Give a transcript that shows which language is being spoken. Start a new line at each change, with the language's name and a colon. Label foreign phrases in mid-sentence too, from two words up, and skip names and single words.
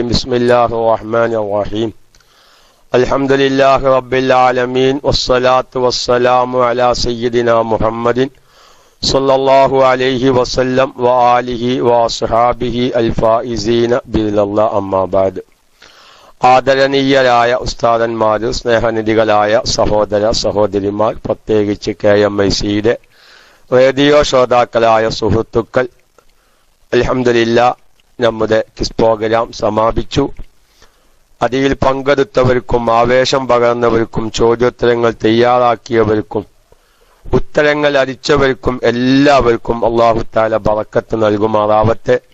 Arabic: بسم الله الرحمن الرحيم. الحمد لله رب العالمين والصلاة والسلام على سيدنا محمد صلى الله عليه وسلم وآله وصحابه الفائزين بإذن الله. أما بعد.
Malayalam: ആദരണീയരായ ഉസ്താദന്മാർ, സ്നേഹനിധികളായ സഹോദര സഹോദരിമാർ, പ്രത്യേകിച്ച് KMICയുടെ റേഡിയോ ശ്രോതാക്കളായ സുഹൃത്തുക്കൾ, അൽഹംദുലില്ലാ നമ്മുടെ ക്വിസ് പ്രോഗ്രാം സമാപിച്ചു. അതിൽ പങ്കെടുത്തവർക്കും ആവേശം പകർന്നവർക്കും ചോദ്യോത്തരങ്ങൾ തയ്യാറാക്കിയവർക്കും ഉത്തരങ്ങൾ അരിച്ചവർക്കും എല്ലാവർക്കും
Arabic: الله تعالى
Malayalam: ബറക്കത്ത് നൽകുമാറാവട്ടെ.